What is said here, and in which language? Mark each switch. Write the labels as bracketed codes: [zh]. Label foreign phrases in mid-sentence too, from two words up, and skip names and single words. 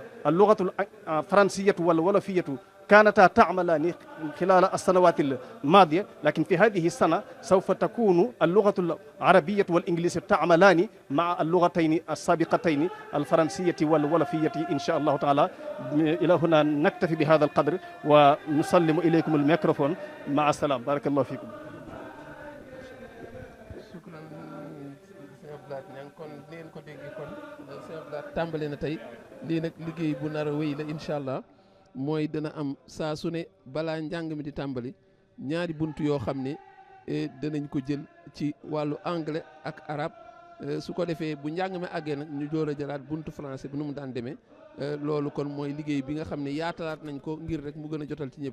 [ar] اللغة الفرنسية والولفية كانتا تعملان خلال السنوات الماضية، لكن في هذه السنة سوف تكون اللغة العربية والإنجليزية تعملان مع اللغتين السابقتين الفرنسية والولفية إن شاء الله تعالى. إلى هنا نكتفي بهذا القدر ونسلم إليكم الميكروفون. مع السلامة. بارك الله فيكم. [wo] shukran sëñ Abdoulaye Niang kon leen ko déggee kon sëñ Abdoulaye tàmbale na tey lii nag liggéey bu nar a wéy la [ar] إن شاء الله. [wo] mooy dana am saa su ne balaa njàng mi di tàmbali ñaari bunt yoo xam ne danañ ko jël ci wàllu anglais ak arabe su ko defee bu njàng mi àggee nag ñu door a jëlaat buntu français bi nu mu daan demee loolu kon mooy liggéey bi nga xam ne yaatalaat nañ ko ngir rek mu gën a jotal ci ñëpp.